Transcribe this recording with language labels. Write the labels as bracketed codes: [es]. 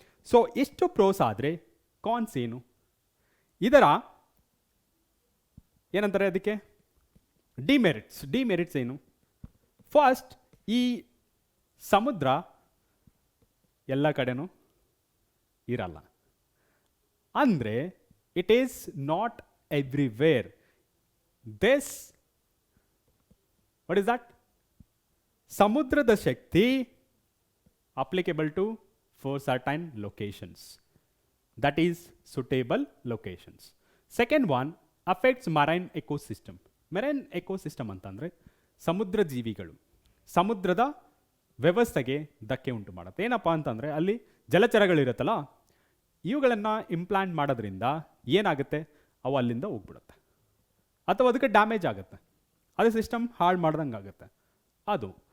[kn] So ಎಷ್ಟು pros ಆದರೆ ಕಾನ್ಸ್ ಏನು, ಇದರ ಏನಂತಾರೆ ಅದಕ್ಕೆ ಡಿಮೆರಿಟ್ಸ್ ಏನು? ಫಸ್ಟ್, ಈ ಸಮುದ್ರ ಎಲ್ಲ ಕಡೆನೂ ಇರಲ್ಲ, ಅಂದರೆ [en] It is not everywhere. This what is that? [kn] ಸಮುದ್ರದ ಶಕ್ತಿ [en] applicable to 4 certain locations, that is suitable locations. Second one, affects marine ecosystem. [kn] Marine ecosystem ಅಂತಂದರೆ ಸಮುದ್ರ ಜೀವಿಗಳು, ಸಮುದ್ರದ ವ್ಯವಸ್ಥೆಗೆ ಧಕ್ಕೆ ಉಂಟು ಮಾಡುತ್ತೆ. ಏನಪ್ಪ ಅಂತಂದರೆ ಅಲ್ಲಿ ಜಲಚರಗಳಿರುತ್ತಲ್ಲ, ಇವುಗಳನ್ನು ಇಂಪ್ಲಾಂಟ್ ಮಾಡೋದ್ರಿಂದ ಏನಾಗುತ್ತೆ, ಅವು ಅಲ್ಲಿಂದ ಹೋಗ್ಬಿಡುತ್ತೆ ಅಥವಾ ಅದಕ್ಕೆ ಡ್ಯಾಮೇಜ್ ಆಗುತ್ತೆ, ಅದು ಸಿಸ್ಟಮ್ ಹಾಳು ಮಾಡ್ದಂಗೆ ಆಗುತ್ತೆ. ಅದು